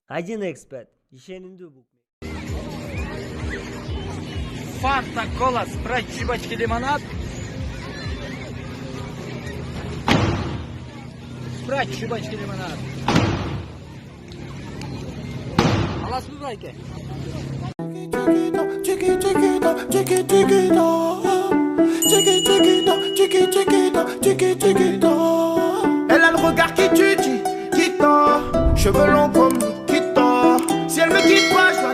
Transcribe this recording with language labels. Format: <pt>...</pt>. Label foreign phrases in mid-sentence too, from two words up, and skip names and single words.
<kk>1x Bet ишенімді букмекер.</kk> <ru>Фанта, кола, спрайт, чебачки, лимонад. Спрайт, чебачки, лимонад.</ru> <kk>Аласыз байке.</kk> <fr>Elle a le regard qui tue, qui tord. Cheveux longs comme qui tord. Si elle me quitte pas</fr>